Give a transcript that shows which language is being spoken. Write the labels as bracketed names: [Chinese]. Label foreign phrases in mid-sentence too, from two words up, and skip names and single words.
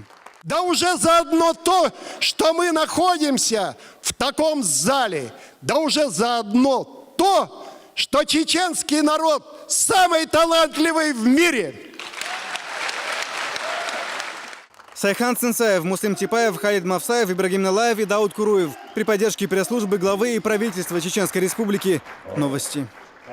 [Russian] Да уже заодно то, что мы находимся в таком зале, да уже заодно то, что чеченский народ самый талантливый в мире. Сайхан Цинцаев, Муслим Типаев, Халид Мавсаев, Ибрагим Налаев и Дауд Куруев. При поддержке пресс-службы главы и правительства Чеченской Республики. Новости.